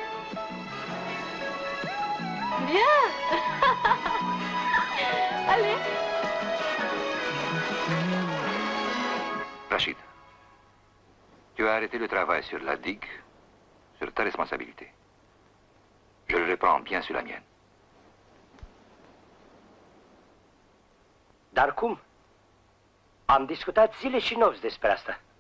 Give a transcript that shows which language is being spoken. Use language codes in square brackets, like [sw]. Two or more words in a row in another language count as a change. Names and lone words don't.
[fr] Viens. Allez. Rachid, tu as arrêté le travail sur la digue, sur ta responsabilité. Je le reprends bien sur la mienne. [ro] Dar cum? Am discutat zile și nopți despre asta.